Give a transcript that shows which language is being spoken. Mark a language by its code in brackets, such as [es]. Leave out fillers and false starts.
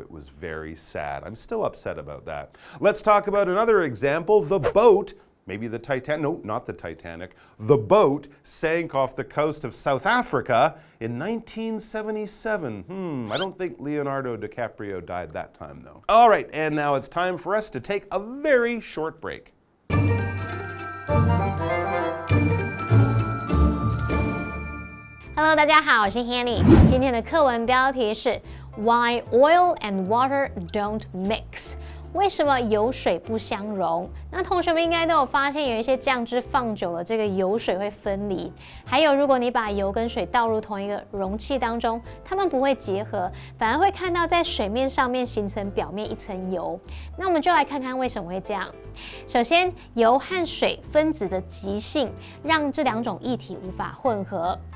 [en] It was very sad. I'm still upset about that. Let's talk about another example, the boat. Maybe the Titanic, no, not the Titanic. The boat sank off the coast of South Africa in 1977. I don't think Leonardo DiCaprio died that time, though. All right, and now it's time for us to take a very short break. [zh] Hello， 大家好，我是 Hanny。今天的课文标题是 [en] Why Oil and Water Don't Mix。 [zh] 为什么油水不相容？那同学们应该都有发现，有一些酱汁放久了，这个油水会分离。还有，如果你把油跟水倒入同一个容器当中，它们不会结合，反而会看到在水面上面形成表面一层油。那我们就来看看为什么会这样。首先，油和水分子的极性让这两种液体无法混合。